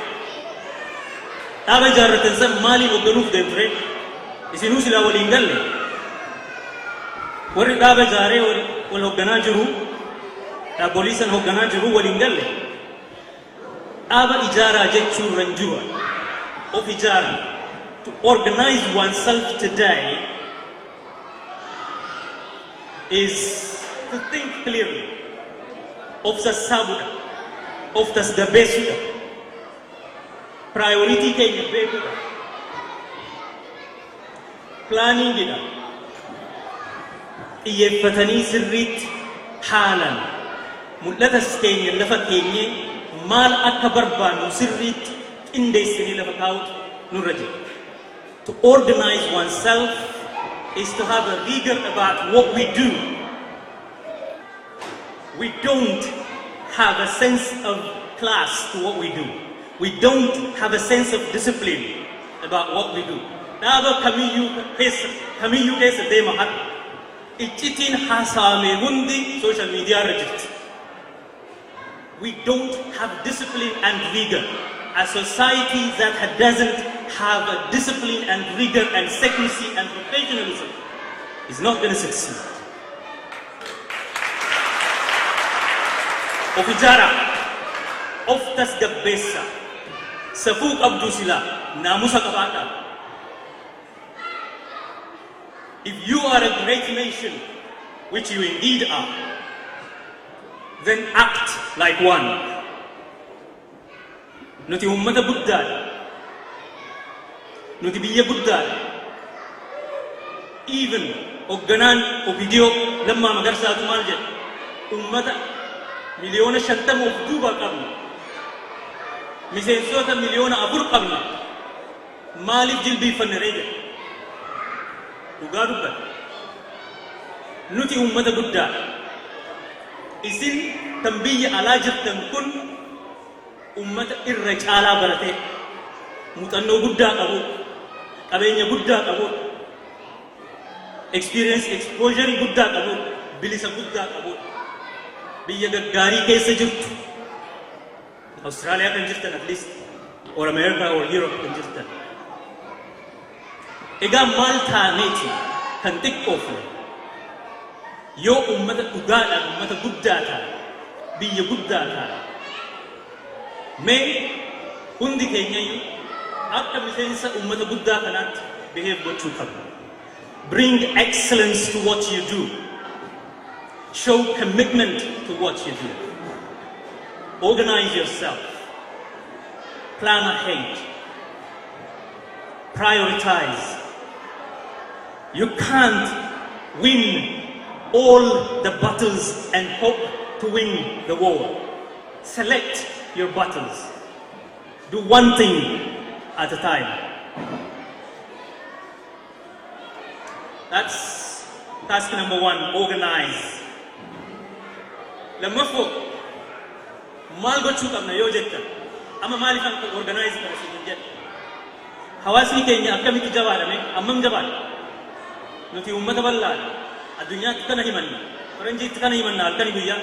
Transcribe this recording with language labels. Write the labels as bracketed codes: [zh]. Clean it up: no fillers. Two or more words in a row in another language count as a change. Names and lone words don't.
[om] Dhaaba ijaarratan san maaliin hoogganuuf deemtu ree? Isinuu silaa waliin galle. Warri dhaaba ijaaree wal hoogganaa jiru, dhaabolee san hoogganaa jiru waliin galle. Dhaaba ijaaraa jechuun irra hin jiru. Of ijaaraa. [en] To organize oneself today is to think clearly. [om] Of sassaabudha. Of tasgabbeessuudha. Priority keenya beekuudha. Plaaningidha. Xiyyeeffatanii sirriitti haalan mul'atas keenya lafa keenyee maal akka barbaannu sirriitti qindeessinee lafa kaa'utu nurra jira. [en] To organize oneself is to have a rigor about what we do. We don't have a sense of class to what we do. We don't have a sense of discipline about what we do. [om] Dhaaba kamiyyuu keessa deema har'a. Iccitiin haasaame hundi [en] social media [om] irra jirti. [en] We don't have discipline and rigor. A society that doesn't have a discipline and rigor and secrecy and professionalism is not going to succeed. [om] Of ijaaraa, of tasgabbeessaa, safuu qabdu silaa naamusa qabaadha. [en] If you are a great nation, which you indeed are, then act like one. [om] Nuti ummata guddaadha. Nuti biyya guddaadha. Even hoogganaan Opiidiyoo Lammaa Magarsaatu maal jedhe? Ummata miliyoona 50 of duuba qabna. Miseensota miliyoona 4 qabna. Maaliif jilbiifanne ree jedhe? Dhugaa dubbata. Nuti ummata guddaadha. Isin kan biyya alaa jirtan kun ummata irra caalaa baratee muuxannoo guddaa qabu, qabeenya guddaa qabu, [en] experience exposure [om] guddaa qabu, bilisa guddaa qabu, biyya gaggaarii keessa jirtu. Austraaliyaa kan jirtan [en] at least or America or Europe [om] kan jirtan. Egaa maal taaneeti kan xiqqoofne yoo ummata dhugaadhaan ummata guddaa ta'a, biyya guddaa ta'a. Mee hundi keenyayyuu akka miseensa ummata guddaa kanaatti behave gochuu qabna. [en] Bring excellence to what you do. Show commitment to what you do. Organize yourself. Plan ahead. Prioritize. You can't win all the battles and hope to win the war. Select your battles. Do one thing at a time. That's task number 1, organize. [om] Lammaffoo maal gochuu qabna yoo jettan amma maaliif akka organize kana isin jedhe? Hawaasni keenya akkamitti jabaadhame? Ammam jabaadha? Nuti ummata bal'aadha. Addunyaatti kana himanna. Faranjiitti kana himanna halkanii guyyaa.